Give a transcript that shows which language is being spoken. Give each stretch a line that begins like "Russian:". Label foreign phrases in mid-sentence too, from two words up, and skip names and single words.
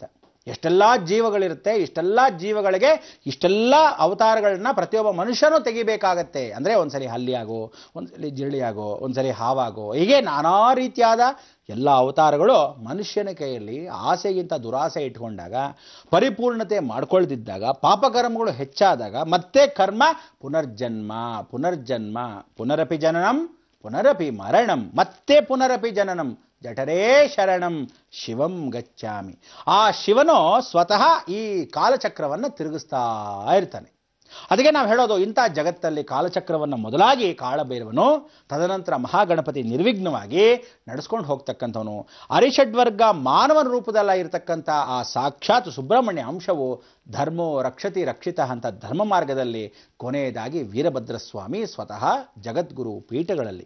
Kannada: ಎಷ್ಟೆಲ್ಲ ಜೀವಗಳಿರುತ್ತೆ, ಇಷ್ಟೆಲ್ಲ ಜೀವಗಳಿಗೆ ಇಷ್ಟೆಲ್ಲ ಅವತಾರಗಳನ್ನ ಪ್ರತಿಯೊಬ್ಬ ಮನುಷ್ಯನೂ ತೆಗಿಬೇಕಾಗತ್ತೆ. ಅಂದರೆ ಒಂದ್ಸರಿ ಹಲ್ಲಿಯಾಗೋ, ಒಂದ್ಸರಿ ಜಿರಳಿಯಾಗೋ, ಒಂದ್ಸರಿ ಹಾವಾಗೋ, ಹೀಗೆ ನಾನಾ ರೀತಿಯಾದ ಎಲ್ಲ ಅವತಾರಗಳು ಮನುಷ್ಯನ ಕೈಯಲ್ಲಿ ಆಸೆಗಿಂತ ದುರಾಸೆ ಇಟ್ಕೊಂಡಾಗ, ಪರಿಪೂರ್ಣತೆ ಮಾಡ್ಕೊಳ್ದಿದ್ದಾಗ, ಪಾಪಕರ್ಮಗಳು ಹೆಚ್ಚಾದಾಗ ಮತ್ತೆ ಕರ್ಮ ಪುನರ್ಜನ್ಮ ಪುನರ್ಜನ್ಮ,
Sanskrit: ಪುನರಪಿ ಜನನಂ ಪುನರಪಿ ಮರಣಂ,
Kannada: ಮತ್ತೆ
Sanskrit: ಪುನರಪಿ ಜನನಂ, ಜಠರೇ ಶರಣಂ ಶಿವಂ ಗಚ್ಚಾಮಿ.
Kannada: ಆ ಶಿವನು ಸ್ವತಃ ಈ ಕಾಲಚಕ್ರವನ್ನು ತಿರುಗಿಸ್ತಾ ಇರ್ತಾನೆ. ಅದಕ್ಕೆ ನಾವು ಹೇಳೋದು, ಇಂಥ ಜಗತ್ತಲ್ಲಿ ಕಾಲಚಕ್ರವನ್ನು ಮೊದಲಾಗಿ ಕಾಳಭೈರವನು, ತದನಂತರ ಮಹಾಗಣಪತಿ ನಿರ್ವಿಘ್ನವಾಗಿ ನಡೆಸ್ಕೊಂಡು ಹೋಗ್ತಕ್ಕಂಥವನು. ಅರಿಷಡ್ವರ್ಗ ಮಾನವನ ರೂಪದಲ್ಲ ಇರತಕ್ಕಂಥ ಆ ಸಾಕ್ಷಾತ್ ಸುಬ್ರಹ್ಮಣ್ಯ ಅಂಶವು
Sanskrit: ಧರ್ಮೋ ರಕ್ಷತಿ ರಕ್ಷಿತ
Kannada: ಅಂತ ಧರ್ಮ ಮಾರ್ಗದಲ್ಲಿ ಕೊನೆಯದಾಗಿ ವೀರಭದ್ರ ಸ್ವಾಮಿ ಸ್ವತಃ ಜಗದ್ಗುರು ಪೀಠಗಳಲ್ಲಿ.